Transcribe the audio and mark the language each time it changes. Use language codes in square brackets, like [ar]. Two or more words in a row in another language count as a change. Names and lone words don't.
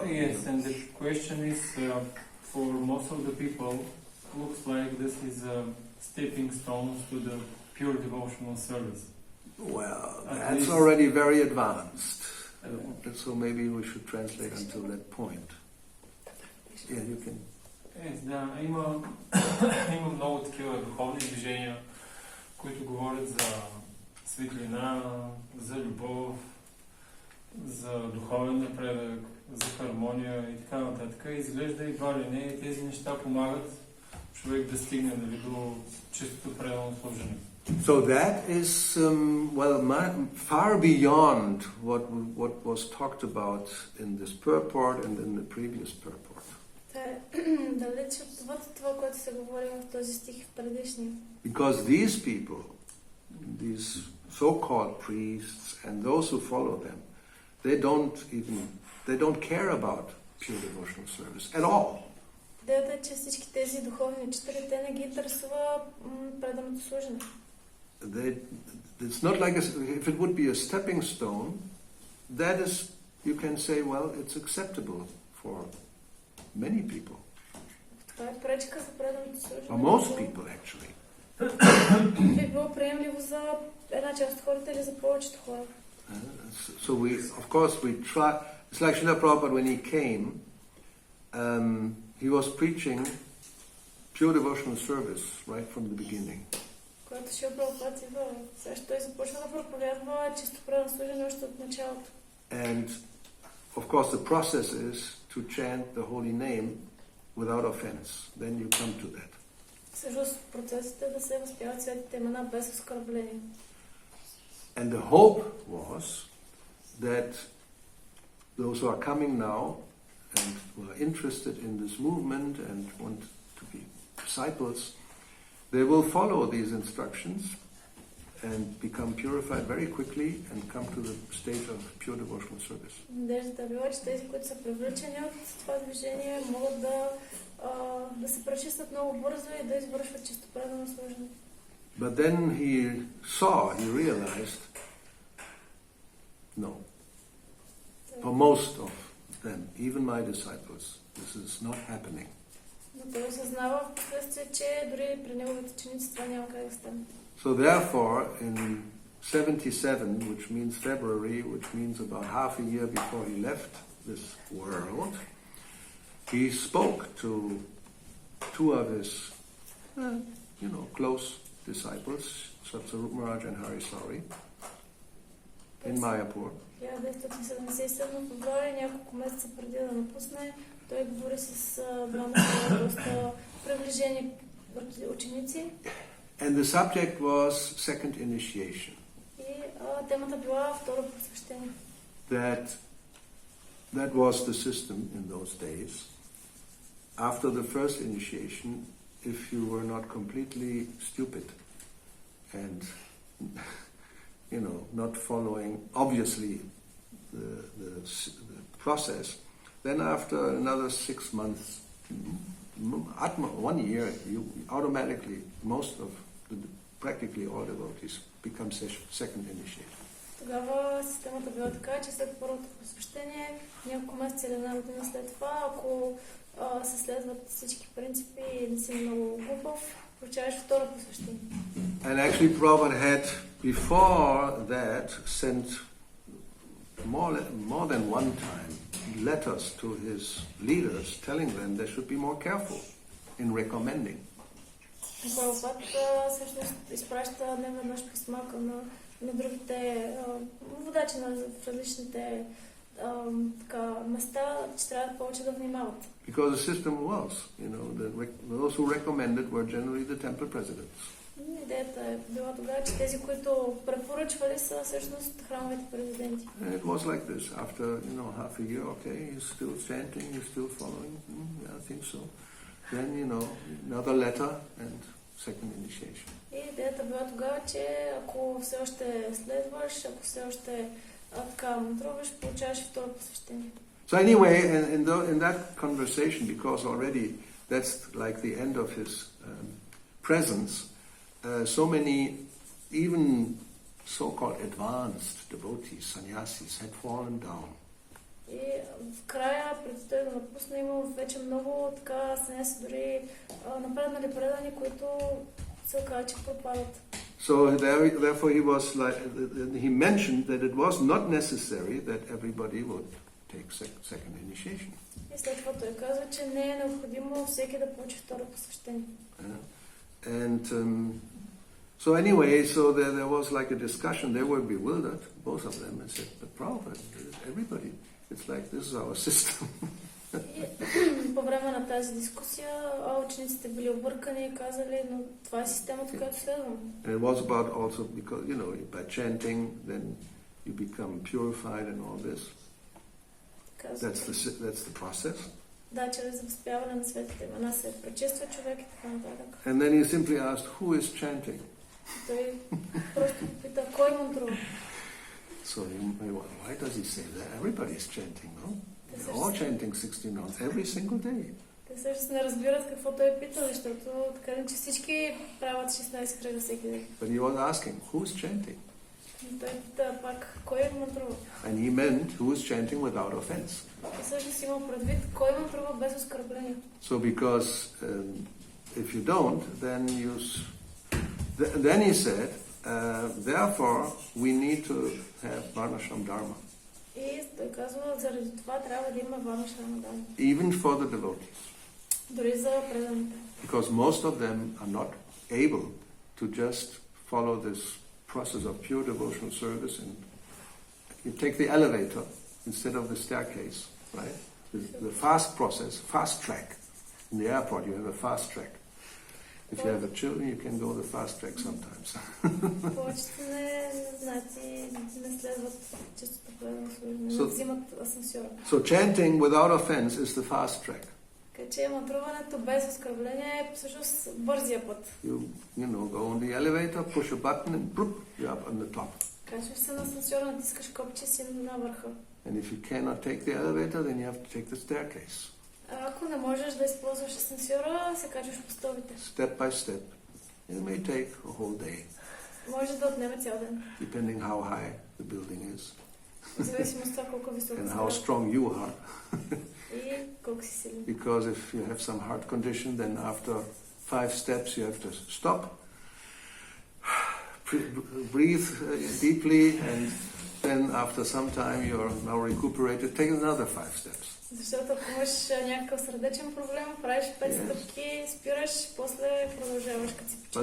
[en] yes, and the question is, for most of the people, looks like this is stepping stones to the pure devotional service. Well, At that's least- already very advanced. So maybe we should translate until that point. Yeah, you can. Yes, [bg] да, има много такива духовни движения, които говорят за светлина, за любов, за духовен напредък, за хармония и така нататък. Изглежда едва ли не тези неща помагат човек да стигне до чистото пределно служение. [en] So that is far beyond what was talked about in this purport and in the previous purport. [bg] Това е далеч от това, което се говори в този стих в предишния. [en] Because these people, these so-called priests and those who follow them, they don't care about pure devotional service at all. [bg] Идеята е, че всички тези духовни учители, те не ги интересува преданото служене. [en] It's not like if it would be a stepping stone, that is, you can say, well, it's acceptable for many people. [bg] Това е пречка за преданото служене. [en] For most people, actually. [bg] Би било приемливо за една част от хората или за повечето хора. [en] So we try. It's like Srila Prabhupada when he came. He was preaching pure devotional service right from the beginning. [bg] Когато Шрила Прабхупада идва, също той започна да проповядва чисто предано служене още от началото. [en] And of course the process is to chant the holy name without offense. Then you come to that. [bg] Всъщност процесът е да се възпяват светите имена без оскърбление. [en] And the hope was that those who are coming now and who are interested in this movement and want to be disciples, they will follow these instructions and become purified very quickly and come to the stage of pure devotional service. [bg] Надеждата е била, че тези, които са привлечени от това движение, могат да се пречистят много бързо и да извършват чисто предано служене. [en] But then he realized, no. For most of them, even my disciples, this is not happening. [bg] Но той осъзнава в последствие, че дори при неговите ученици това няма как да стане. [en] So therefore, in 77, which means February, which means about half a year before he left this world, he spoke to two of his, close disciples, Satsarup Maharaj and Hari Sauri, in Mayapur. [bg] 1977 февруари, няколко месеца преди да напусне, той говори с двама доста приближени ученици. [en] And the subject was second initiation. [bg] И темата била второ посвещение. [en] That was the system in those days. After the first initiation, if you were not completely stupid and not following obviously the process, then after another 6 months, 1 year, you automatically, practically all devotees become second initiated. [bg] Тогава системата била така, че след първото посвещение, няколко месеца или една година след това, ако се следват всички принципи и не си много глупав, получаваш второ посвещение. [en] And actually Prabhupada had before that sent more than one time letters to his leaders telling them they should be more careful in recommending. [bg] Прабхупада всъщност изпраща неведнъж писма на другите водачи на различните места, че трябва повече да внимават. [en] Because the system was, those who recommended were generally the temple presidents. [bg] идеята е била тогава, че тези, които препоръчвали са всъщност храмовите президенти. [en] And it was like this. After, half a year, okay, he's still chanting, he's still following. Yeah, I think so. Then, another letter and second initiation. [bg] И идеята била тогава, че ако все още следваш, ако все още така мантруваш, получаваш и второ посвещение. [en] So anyway, in that conversation, because already that's like the end of his presence, so many, even so-called advanced devotees, sannyasis, had fallen down. [bg] И в края, преди той да напусне, има вече много така саняси, дори напреднали предани, които се оказа, че пропадат. [en] So therefore he mentioned that it was not necessary that everybody would take second initiation. [bg] И след това той казва, че не е необходимо всеки да получи второ посвещение. [en] And so anyway, so there was like a discussion. They were bewildered, both of them, and said, "But Prabhupada, everybody, it's like this is our system." [bg] И по време на тази дискусия учениците били объркани и казали, но това е системата, която следвам. [en] And it was about also because by chanting, then you become purified and all this. That's the process. [bg] Да, чрез възпяване на светите имена се пречиства човек и така нататък. [en] And then he simply asked, who is chanting? [bg] Той просто пита, кой мантрува? [en] So why does he say that? Everybody is chanting, no? They're all chanting 16 rounds every single day. [bg] Те всъщност не разбират какво той пита, защото така че всички правят 16 кръга всеки ден. [en] But he was asking, who's chanting? [bg] Той пита пак, кой мантрува? [en] And he meant who is chanting without offense. [bg] И всъщност има предвид, кой мантрува без оскърбление. [en] So because if you don't, then he said, therefore we need to have Varnashram Dharma. [bg] И той казва, заради това трябва да има [sa] वर्णाश्रम धर्म. [en] Even for the devotees. [bg] Дори за преданите. [en] Because most of them are not able to just follow this process of pure devotional service, and you take the elevator instead of the staircase, right? The fast process, fast track. In the airport you have a fast track. If you have children, you can go the fast track sometimes. [bg] Повечето не следват честото предано служение, не взимат асансьора. [en] So chanting without offense is the fast track. [bg] Така че мантруването без оскърбление е всъщност бързия път. [en] You go on the elevator, push a button and boop, you're up on the top. [bg] Качваш се на асансьора, натискаш копче си на върха. [en] And if you cannot take the elevator, then you have to take the staircase. [bg] Ако не можеш да използваш асансьора, се качваш по стълбите. [en] Step by step. It may take a whole day. [bg] Може да отнеме цял ден. [en] Depending how high the building is. [bg] В зависимост от това колко високо [en] And how strong you are. [bg] И колко си силен. [en] Because if you have some heart condition, then after 5 steps you have to stop, breathe deeply, and then after some time you are now recuperated, take another 5 steps. [bg] Защото ако имаш някакъв сърдечен проблем, правиш 5 стъпки, спираш, после продължаваш като си починеш.